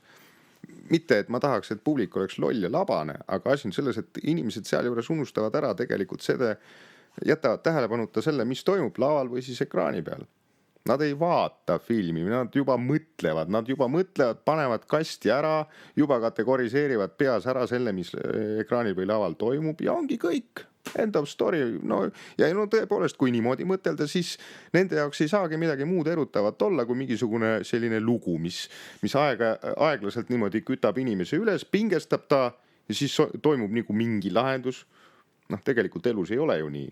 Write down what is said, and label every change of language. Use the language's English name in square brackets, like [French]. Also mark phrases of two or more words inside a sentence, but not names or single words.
[Estonian] Mitte, et ma tahaks, et publik oleks loll ja labane, aga asi on selles, et inimesed seal juures unustavad ära tegelikult seda, jätavad tähelepanuta selle, mis toimub laval või siis ekraani peal. Nad ei vaata filmi, nad juba mõtlevad, panevad kasti ära, juba kategoriseerivad peas ära selle, mis ekraanil või laval toimub ja ongi kõik. [English] End of story, [Estonian] ja tõepoolest, kui niimoodi mõtelda, siis nende jaoks ei saagi midagi muud erutavat olla, kui mingisugune selline lugu, mis aeglaselt niimoodi kütab inimese üles, pingestab ta ja siis toimub nagu mingi lahendus. Tegelikult elus ei ole ju nii.